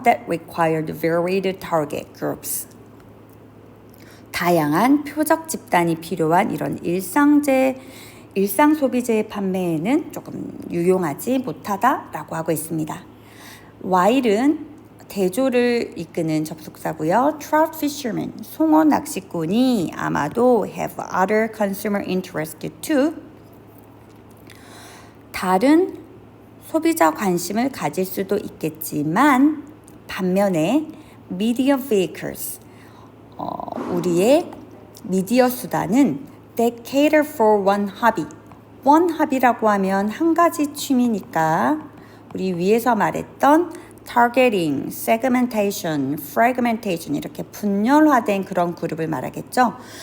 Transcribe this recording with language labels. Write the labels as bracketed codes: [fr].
[en] That required varied target groups. [ko] 다양한 표적 집단이 필요한 이런 일상 소비재의 판매에는 조금 유용하지 못하다라고 하고 있습니다. while은 대조를 이끄는 접속사고요. [en] trout fishermen, [ko] 송어 낚시꾼이 아마도 [en] have other consumer interest too. [ko] 다른 소비자 관심을 가질 수도 있겠지만 반면에 [en] media vehicles, [ko] 우리의 미디어 수단은 [en] that cater for one hobby. one hobby [ko] 라고 하면 한 가지 취미니까 우리 위에서 말했던 [en] targeting, segmentation, fragmentation [ko] 이렇게 분열화된 그런 그룹을 말하겠죠.